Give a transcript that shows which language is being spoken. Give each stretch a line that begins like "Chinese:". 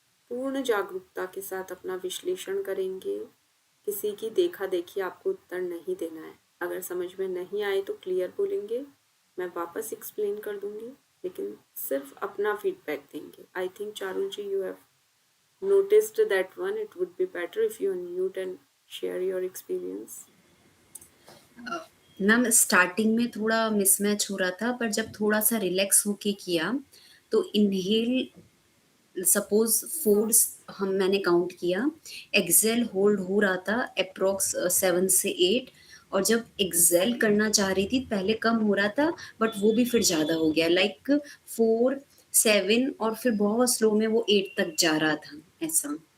Hindi: पूर्ण जागरूकता के साथ अपना विश्लेषण करेंगे। किसी की देखा देखी आपको उत्तर नहीं देना है। अगर समझ में नहीं आए तो क्लियर बोलेंगे, मैं वापस एक्सप्लेन कर दूंगी, लेकिन सिर्फ अपना फीडबैक देंगे।
English: I think Charul ji you have noticed that one. It would be better if you unmute and share your experience.
Hindi: Ma'am starting में थोड़ा मिसमैच हो रहा था, पर जब थोड़ा सा रिलैक्स होके किया तो इनहेल सपोज 4 मैंने काउंट किया, एक्सेल होल्ड हो रहा था अप्रोक्स 7 से 8, और जब एक्सेल करना चाह रही थी पहले कम हो रहा था बट वो भी फिर ज़्यादा हो गया, लाइक 4 7 और फिर बहुत स्लो में वो 8 तक जा रहा था ऐसा।